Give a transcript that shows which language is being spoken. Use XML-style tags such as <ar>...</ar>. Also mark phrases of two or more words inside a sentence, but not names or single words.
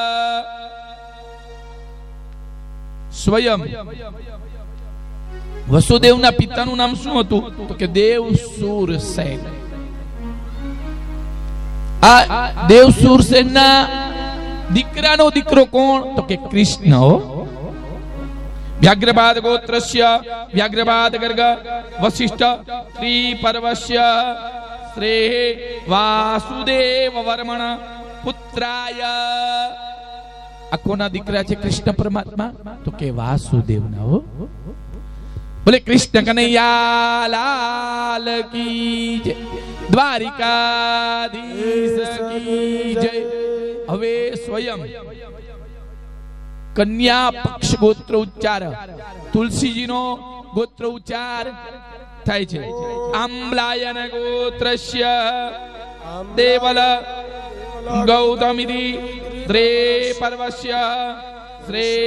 <gu>સ્વયં વસુદેવના પિતાનું નામ શું હતું તો કે દેવ સુરસેન. આ દેવ સુરસેનના દીકરાનો દીકરો કોણ તો કે કૃષ્ણ.</gu> <sa>व्याघ्रपाद गोत्रस्य व्याघ्रपाद गर्ग वशिष्ठ श्री पर्वस्य श्रे वासुदेव वर्मण पुत्राय</sa> <gu>આ કોના દીકરા છે કૃષ્ણ પરમાત્મા તો કે વાસુદેવ ના હો</gu> <hi>बोले कृष्ण कन्हैया लाल की जय</hi> <gu>द्वारिकाधीश की जय હવે સ્વયં કન્યા પક્ષ ગોત્ર ઉચ્ચાર તુલસીજી નો ગોત્ર ઉચ્ચાર થાય છે</gu> <sa>आम्लायन गोत्रस्य देवल गौतमिति श्रे पर्वस्य श्रे</sa>